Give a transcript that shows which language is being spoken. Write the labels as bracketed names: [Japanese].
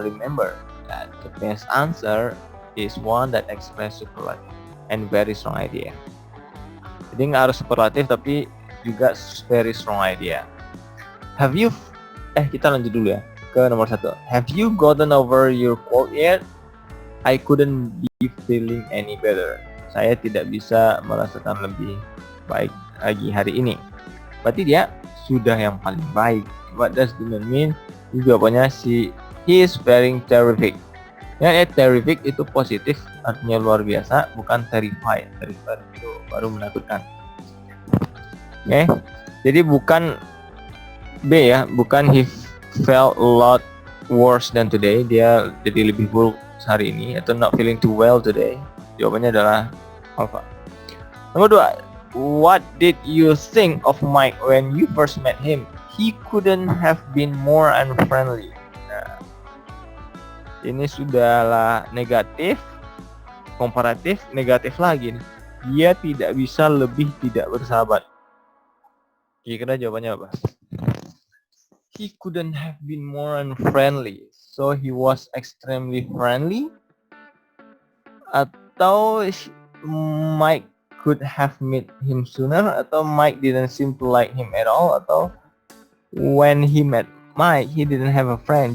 [English] Remember that the best answer is one that express superlative and very strong idea. [Indonesian] Jadi nggak harus superlatif tapi juga [English] very strong idea. Have you [Indonesian] Kita lanjut dulu ya ke nomor 1. [English] Have you gotten over your cold yet? I couldn't be feeling any better. [Indonesian] Saya tidak bisa merasakan lebih baik lagi hari ini. Berarti dia sudah yang paling baik. [English] What does that mean? [Indonesian] Jawabannya [English] he is feeling terrific. [Indonesian] Ya, terrific itu positif, artinya luar biasa, bukan terrified. Terrified itu baru menakutkan. Oke, jadi bukan B ya, bukan [English] he felt a lot worse than today. [Indonesian] Dia jadi lebih buruk hari ini, atau [English] not feeling too well today. [Indonesian] Jawabannya adalah alpha. Nomor 2, [English] what did you think of Mike when you first met him? He couldn't have been more unfriendly. [Indonesian] Nah, ini sudahlah negatif, komparatif, negatif lagi nih. Dia tidak bisa lebih tidak bersahabat. Kira-kira jawabannya apa? [English] He couldn't have been more unfriendly. So he was extremely friendly? [Indonesian] Atau [English] Mike could have met him sooner? [Indonesian] Atau [English] Mike didn't seem to like him at all? Atau when he met Mike, he didn't have a friend?